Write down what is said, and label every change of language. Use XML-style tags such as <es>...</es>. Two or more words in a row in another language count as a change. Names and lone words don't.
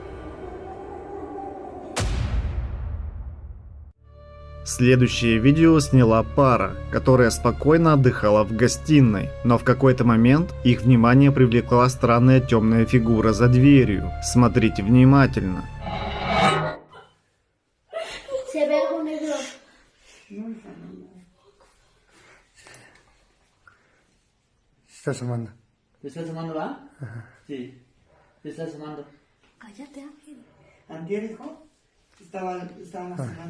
<ru>Следующее видео сняла пара, которая спокойно отдыхала в гостиной, но в какой-то момент их внимание привлекла странная темная фигура за дверью. Смотрите внимательно.</ru> <es>Se ve algo negro. Se está asomando. ¿Te estás asomando, va? Sí. Te estás asomando. Cállate, Ángel. ¿Antier, hijo? Estábamos asomando.</es>